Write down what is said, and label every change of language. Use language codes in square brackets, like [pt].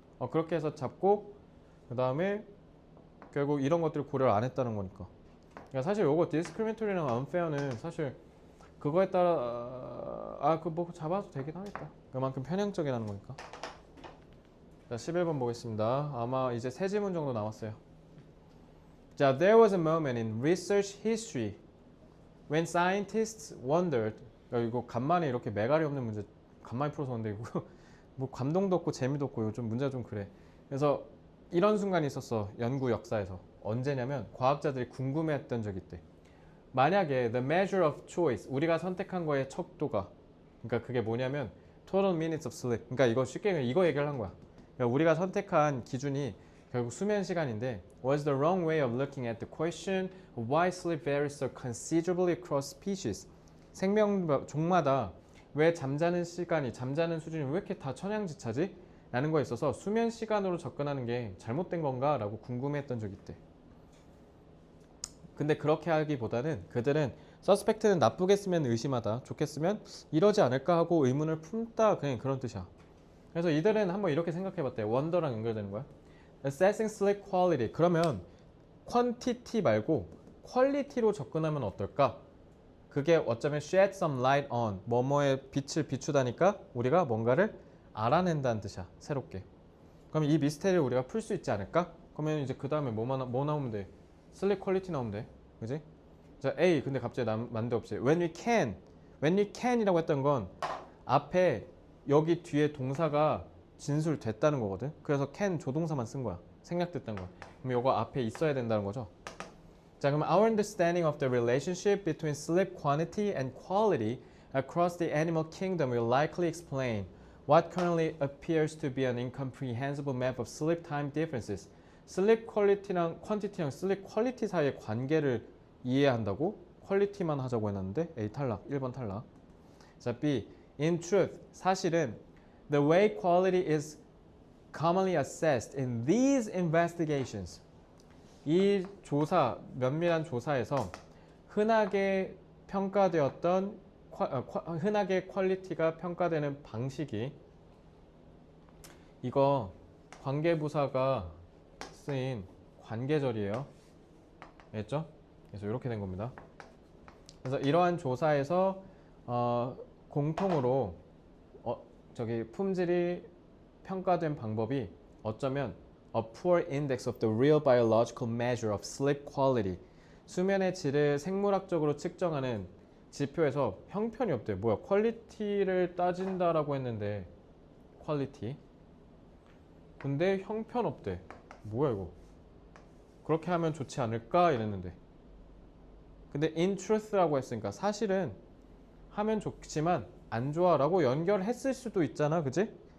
[ko] 그렇게 해서 잡고 그 다음에 결국 이런 것들을 고려를 안 했다는 거니까. 그러니까 사실 요거 discriminatory랑 unfair는 사실 그거에 따라 그 뭐 잡아도 되긴 하겠다. 그만큼 편향적이라는 거니까. 자, 11번 보겠습니다. 아마 이제 세 지문 정도 남았어요. [en] 자, there was a moment in research history when scientists wondered. [ko] 이거 간만에 이렇게 매갈이 없는 문제 간만에 풀어서 오는데 이거 뭐 감동도 없고 재미도 없고 요즘 문제가 좀 그래. 그래서 이런 순간이 있었어. 연구 역사에서. 언제냐면 과학자들이 궁금해했던 적이 있대. 만약에 [en] the measure of choice, [ko] 우리가 선택한 거의 척도가, 그러니까 그게 뭐냐면 [en] total minutes of sleep. [ko] 그러니까 이거 쉽게 이거 얘기를 한 거야. 그러니까 우리가 선택한 기준이 결국 수면 시간인데 [en] was the wrong way of looking at the question of why sleep varies so considerably across species. [ko] 생명 종마다 왜 잠자는 시간이, 잠자는 수준이 왜 이렇게 다 천양지차지? 라는 거에 있어서 수면 시간으로 접근하는 게 잘못된 건가? 라고 궁금해했던 적이 있대. 근데 그렇게 하기보다는 그들은 서스펙트는 나쁘게 쓰면 의심하다, 좋게 쓰면 이러지 않을까 하고 의문을 품다, 그냥 그런 뜻이야. 그래서 이들은 한번 이렇게 생각해봤대. 원더랑 연결되는 거야. [en] Assessing sleep quality. [ko] 그러면 quantity 말고 quality로 접근하면 어떨까? 그게 어쩌면 [en] shed some light on [ko] 뭐뭐에 빛을 비추다니까 우리가 뭔가를 알아낸다는 뜻이야. 새롭게. 그럼 이 미스테리를 우리가 풀 수 있지 않을까? 그러면 이제 그 다음에 뭐 나오면 돼? 슬립 퀄리티 나오면 돼. 그지? 자 A 근데 갑자기 난데없이 [en] when we can [ko] 이라고 했던 건 앞에 여기 뒤에 동사가 진술됐다는 거거든. 그래서 can 조동사만 쓴 거야. 생략됐다는 거야. 그럼 이거 앞에 있어야 된다는 거죠. [en] 자, 그럼 our understanding of the relationship between sleep quantity and quality across the animal kingdom will likely explain what currently appears to be an incomprehensible map of sleep time differences. [ko] 슬립 퀄리티랑 퀀티티랑 슬립 퀄리티 사이의 관계를 이해한다고? 퀄리티만 하자고 해놨는데 A 탈락, 1번 탈락. 자, B. [en] In truth, [ko] 사실은 [en] the way quality is commonly assessed in these investigations. [ko] 이 조사, 면밀한 조사에서 흔하게 평가되었던 흔하게 퀄리티가 평가되는 방식이 이거 관계부사가 쓰인 관계절이에요. 알겠죠? 그래서 이렇게 된 겁니다. 그래서 이러한 조사에서 공통으로 품질이 평가된 방법이 어쩌면 [en] a poor index of the real biological measure of sleep quality. [ko] 수면의 질을 생물학적으로 측정하는 지표에서 형편이 없대. 뭐야? 퀄리티를 따진다라고 했는데 퀄리티. 근데 형편 없대. 뭐야 이거? 그렇게 하면 좋지 않을까 이랬는데. 근데 [en] in truth [ko] 라고 했으니까 사실은 하면 좋지만 안 좋아라고 연결했을 수도 있잖아. 그지?